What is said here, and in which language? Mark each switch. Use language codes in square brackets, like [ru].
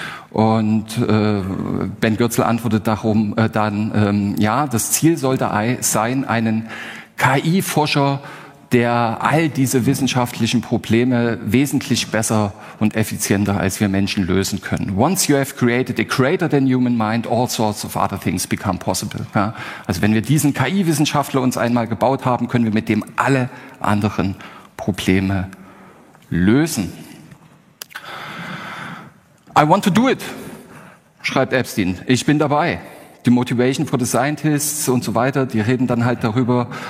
[de] Und Ben Gürzel antwortet darum das Ziel sollte sein, einen KI-Forscher, der all diese wissenschaftlichen Probleme wesentlich besser und effizienter als wir Menschen lösen können. [en] Once you have created a greater than human mind, all sorts of other things become possible. [de] Ja? Also wenn wir diesen KI-Wissenschaftler uns einmal gebaut haben, können wir mit dem alle anderen Probleme lösen. [en] I want to do it, [de] schreibt Epstein. Ich bin dabei. Die Motivation [en] for the Scientists [de] und so weiter, die reden dann halt darüber.